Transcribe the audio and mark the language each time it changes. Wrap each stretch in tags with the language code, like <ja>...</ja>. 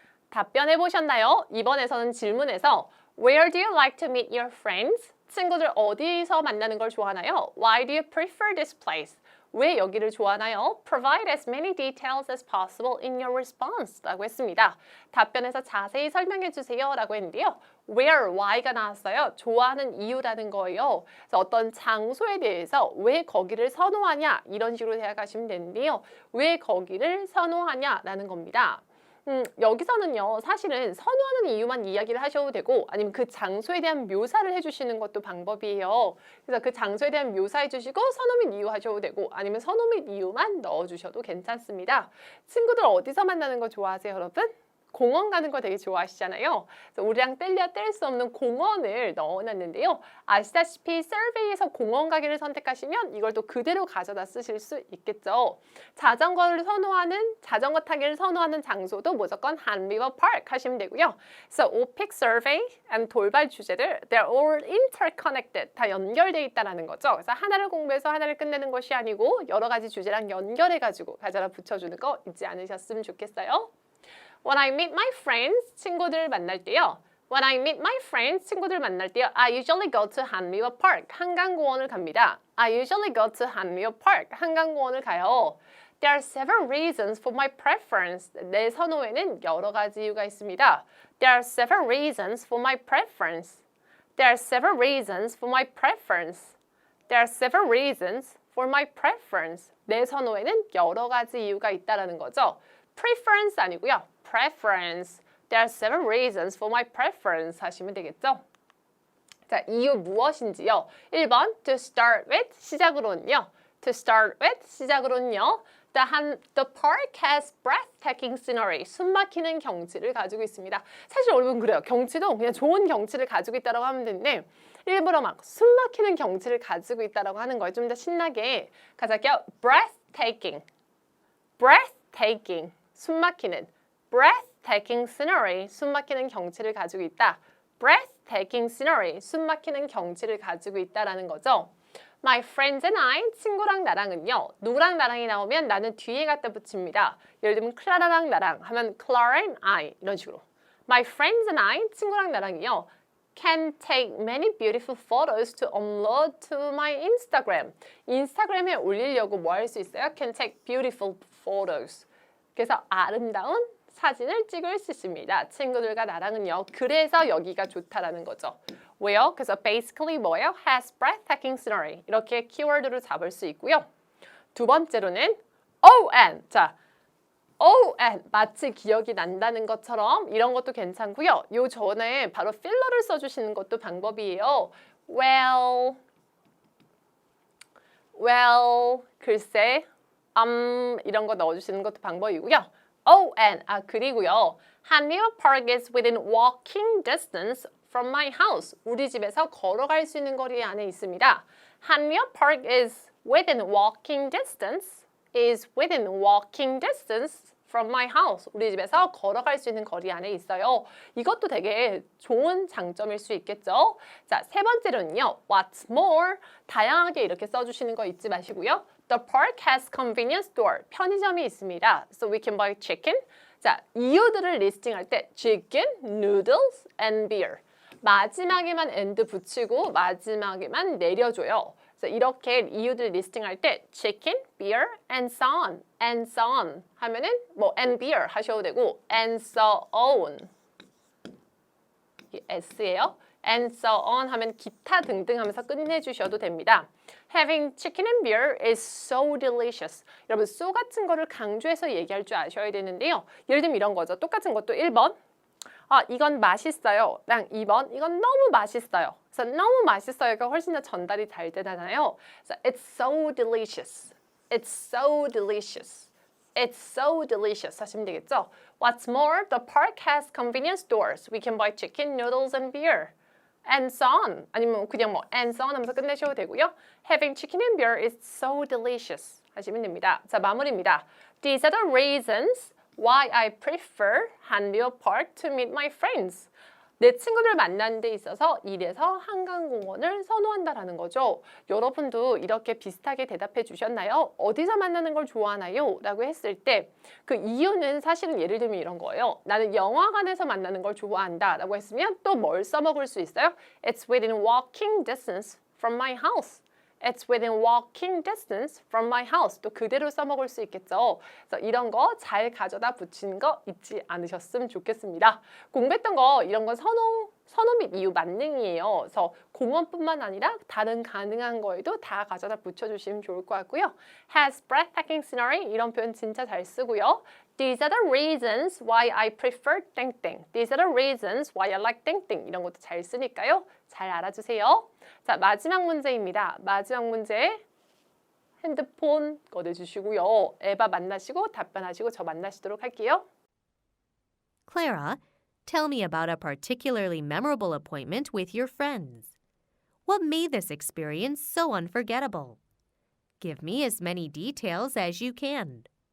<ko>답변해 보셨나요? 이번에서는 질문에서</ko> <en>Where do you like to meet your friends?</en> <ko>친구들 어디서 만나는 걸 좋아하나요?</ko> <en>Why do you prefer this place?</en> <ko>왜 여기를 좋아하나요?</ko> <en>Provide as many details as possible in your response</en> <ko>라고 했습니다. 답변에서 자세히 설명해 주세요 라고 했는데요. Where, why가 나왔어요. 좋아하는 이유라는 거예요. 그래서 어떤 장소에 대해서 왜 거기를 선호하냐 이런 식으로 생각하시면 되는데요. 왜 거기를 선호하냐라는 겁니다. 여기서는요, 사실은 선호하는 이유만 이야기를 하셔도 되고 아니면 그 장소에 대한 묘사를 해주시는 것도 방법이에요. 그래서 그 장소에 대한 묘사해 주시고 선호 및 이유 하셔도 되고 아니면 선호 및 이유만 넣어주셔도 괜찮습니다. 친구들 어디서 만나는 거 좋아하세요, 여러분? 공원 가는 거 되게 좋아하시잖아요. 그래서 우리랑 뗄래야 뗄 수 없는 공원을 넣어놨는데요. 아시다시피 서베이에서 공원 가기를 선택하시면 이걸 또 그대로 가져다 쓰실 수 있겠죠. 자전거 타기를 선호하는 장소도 무조건 한리버 파크 하시면 되고요.</ko> <en>So OPIC survey and</en> <ko>돌발 주제들</ko> <en>they're all interconnected.</en> <ko>다 연결돼 있다라는 거죠. 그래서 하나를 공부해서 하나를 끝내는 것이 아니고 여러 가지 주제랑 연결해가지고 가져다 붙여주는 거 잊지 않으셨으면 좋겠어요.</ko> <en>When I meet my friends,</en> <ko>친구들 만날 때요.</ko> <en>When I meet my friends, 친구들 만날 때요. I usually go to 한리버 Park,</en> <ko>한강공원을 갑니다.</ko> <en>I usually go to 한리버 Park,</en> <ko>한강공원을 가요.</ko> <en>There are several reasons for my preference. 내 선호에는 여러 가지 이유가 있습니다. There are several reasons for my preference. There are several reasons for my preference. There are several reasons for my preference. 내 선호에는 여러 가지 이유가 있다라는 거죠. preference 아니고요. preference. There are several reasons for my preference</en> <ko>하시면 되겠죠. 자, 이유 무엇인지요?</ko> <en>1번 to start with</en> <ko>시작으로는요.</ko> <en>To start with 시작으로는요. The park has breathtaking scenery.</en> <ko>숨막히는 경치를 가지고 있습니다. 사실 여러분 그래요. 경치도 그냥 좋은 경치를 가지고 있다고 하면 되는데 일부러 막 숨막히는 경치를 가지고 있다고 하는 거예요. 좀 더 신나게 가자게요. breathtaking. breathtaking. 숨막히는</ko> <en>breathtaking scenery,</en> <ko>숨막히는 경치를 가지고 있다. breathtaking scenery, 숨막히는 경치를 가지고 있다라는 거죠.</ko> <en>My friends and I,</en> <ko>친구랑 나랑은요. 누구랑 나랑이 나오면 나는 뒤에 갖다 붙입니다. 예를 들면 클라라랑 나랑 하면</ko> <en>Clara and I</en> <ko>이런 식으로.</ko> <en>My friends and I,</en> <ko>친구랑 나랑이요.</ko> <en>Can take many beautiful photos to upload to my Instagram.</en> <ko>인스타그램에 올리려고 뭐 할 수 있어요?</ko> <en>Can take beautiful photos.</en> <ko>그래서 아름다운 사진을 찍을 수 있습니다. 친구들과 나랑은요. 그래서 여기가 좋다라는 거죠. 왜요? 그래서 basically 뭐예요?</ko> <en>Has breathtaking scenery.</en> <ko>이렇게 키워드로 잡을 수 있고요. 두 번째로는 and. 자, and 마치 기억이 난다는 것처럼 이런 것도 괜찮고요. 요 전에 바로 필러를 써주시는 것도 방법이에요. Well, 글쎄, 이런 거 넣어주시는 것도 방법이고요. and 그리고요.</ko> <en>Hanwha Park is within walking distance from my house.</en> <ko>우리 집에서 걸어갈 수 있는 거리 안에 있습니다.</ko> <en>Hanwha Park is within walking distance. Is within walking distance from my house.</en> <ko>우리 집에서 걸어갈 수 있는 거리 안에 있어요. 이것도 되게 좋은 장점일 수 있겠죠. 자, 세 번째로는요.</ko> <en>What's more,</en> <ko>다양하게 이렇게 써주시는 거 잊지 마시고요.</ko> <en>The park has convenience store.</en> <ko>편의점이 있습니다.</ko> <en>So we can buy chicken.</en> <ko>자, 이유들을 리스팅할 때</ko> <en>chicken, noodles, and beer.</en> <ko>마지막에만 and 붙이고 마지막에만 내려줘요. 그래서 이렇게 이유들 리스팅할 때</ko> <en>chicken, beer, and so on</en> <ko>하면은 뭐 and beer 하셔도 되고 and so on 이게 s예요.</ko> <en>and so on</en> <ko>하면 기타 등등 하면서 끝내주셔도 됩니다.</ko> <en>Having chicken and beer is so delicious.</en> <ko>여러분 so 같은 거를 강조해서 얘기할 줄 아셔야 되는데요. 예를 들면 이런 거죠. 똑같은 것도 1번 이건 맛있어요. 랑 2번, 이건 너무 맛있어요. 그래서 너무 맛있어요가 훨씬 더 전달이 잘 되잖아요. 그래서</ko> <en>it's so delicious. It's so delicious. It's so delicious</en> <ko>하시면 되겠죠.</ko> <en>What's more, the park has convenience stores. We can buy chicken, noodles, and beer. And so on.</en> <ko>아니면 그냥 뭐</ko> <en>and so on</en> <ko>하면서 끝내셔도 되고요.</ko> <en>Having chicken and beer is so delicious</en> <ko>하시면 됩니다. 자, 마무리입니다.</ko> <en>These are the reasons why I prefer Hanwha Park to meet my friends.</en> <ko>내 친구들 만나는 데 있어서 이래서 한강공원을 선호한다라는 거죠. 여러분도 이렇게 비슷하게 대답해 주셨나요? 어디서 만나는 걸 좋아하나요? 라고 했을 때 그 이유는 사실은 예를 들면 이런 거예요. 나는 영화관에서 만나는 걸 좋아한다 라고 했으면 또 뭘 써먹을 수 있어요?</ko> <en>It's within walking distance from my house. It's within walking distance from my house.</en> <ko>또 그대로 써먹을 수 있겠죠. 그래서 이런 거 잘 가져다 붙이는 거 잊지 않으셨으면 좋겠습니다. 공부했던 거 이런 건 선호 및 이유 만능이에요. 그래서 공원뿐만 아니라 다른 가능한 거에도 다 가져다 붙여주시면 좋을 것 같고요.</ko> <en>Has breathtaking scenery</en> <ko>이런 표현 진짜 잘 쓰고요.</ko> <en>These are the reasons why I prefer 땡땡. These are the reasons why I like 땡땡.</en> <ko>이런 것도 잘 쓰니까요. 잘 알아주세요. 자, 마지막 문제입니다. 마지막 문제 핸드폰 꺼내주시고요. 에바 만나시고 답변하시고 저 만나시도록 할게요.</ko> <en>Clara, tell me about a particularly memorable appointment with your friends. What made this experience so unforgettable? Give me as many details as you can.</en>